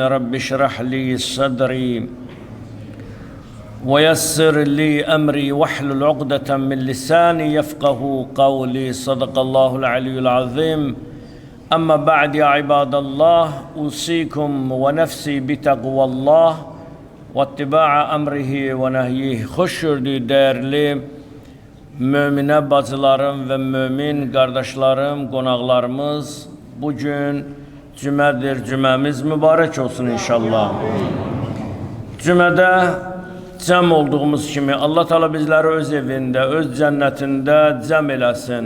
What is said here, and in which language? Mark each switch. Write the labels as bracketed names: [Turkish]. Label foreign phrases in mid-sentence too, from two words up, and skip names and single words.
[Arabic] رب اشرح لي صدري ويسر لي أمري واحلل عقدة من لساني يفقه قولي. صدق الله العلي العظيم. أما بعد يا عباد الله، أوصيكم ونفسي بتقوى الله واتباع أمره ونهيه. [Azerbaijani] Hoş gördük değerli müminə bacılarım və mümin qardaşlarım, qonaqlarımız. Bugün cümədir, cüməmiz mübarək olsun inşallah. Cümədə cəm olduğumuz kimi Allah Teala bizləri öz evində, öz cənnətində cəm eləsin.